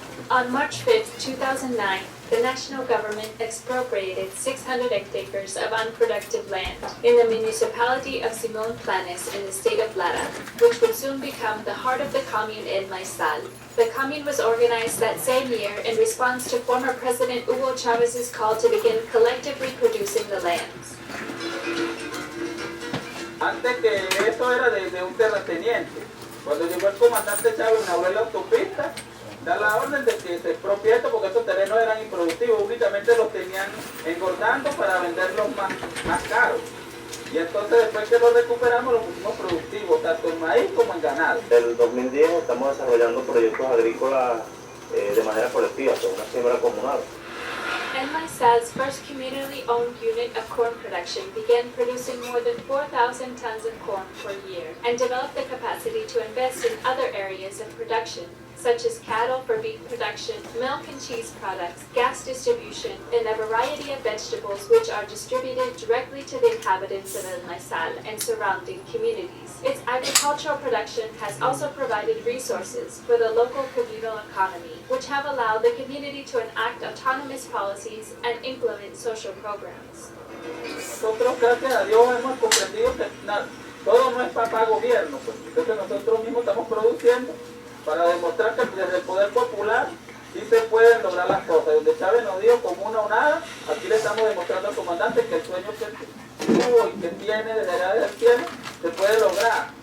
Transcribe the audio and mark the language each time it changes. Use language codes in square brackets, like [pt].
[en] On March 5, 2009, the national government expropriated 600 hectares of unproductive land in the municipality of Simón Planes in the state of Lara, which would soon become the heart of the commune in Maizal. The commune was organized that same year in response to former President Hugo Chávez's call to begin collectively producing the lands. [es] Antes que eso era de un terrateniente. Cuando llegó el comandante Chávez inauguró la autopista, da la orden de que se expropie esto porque estos terrenos eran improductivos, únicamente los tenían engordando para venderlos más caros. Y entonces después que los recuperamos los pusimos productivos, tanto en maíz como en ganado. Desde el 2010 estamos desarrollando proyectos agrícolas de manera colectiva, con una siembra comunal. [en] And Maizal's first community-owned unit of corn production began producing more than 4,000 tons of corn per year and developed the capacity to invest in other areas of production, such as cattle for beef production, milk and cheese products, gas distribution, and a variety of vegetables which are distributed directly to the inhabitants of El Maizal and surrounding communities. Its agricultural production has also provided resources for the local communal economy, which have allowed the community to enact autonomous policies and implement social programs. [es] Nosotros, gracias a Dios, hemos comprendido que todo no es para gobierno, pues. Entonces nosotros mismos estamos produciendo para demostrar que desde el poder popular sí se pueden lograr las cosas. Donde Chávez nos dijo como una o nada, aquí le estamos demostrando al comandante que el sueño que tuvo y que tiene desde allá del cielo se puede lograr.